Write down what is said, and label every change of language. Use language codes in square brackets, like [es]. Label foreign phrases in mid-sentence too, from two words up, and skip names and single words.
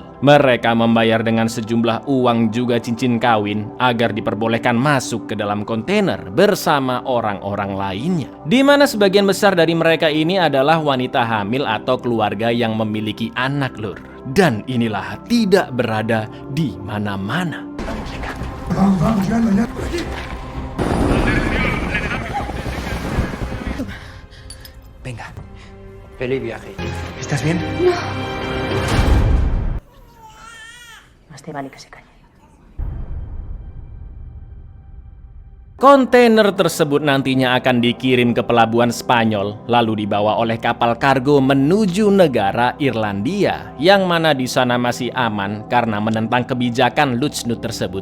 [id] Mereka membayar dengan sejumlah uang juga cincin kawin agar diperbolehkan masuk ke dalam kontainer bersama orang-orang lainnya. Di mana sebagian besar dari mereka ini adalah wanita hamil atau keluarga yang memiliki anak lur. Dan inilah tidak berada di mana-mana. [es] Venga. Feliz viaje. ¿Estás bien? No. Más te vale que se calle. [id] Kontainer tersebut nantinya akan dikirim ke pelabuhan Spanyol, lalu dibawa oleh kapal kargo menuju negara Irlandia, yang mana di sana masih aman karena menentang kebijakan Lutsnut tersebut.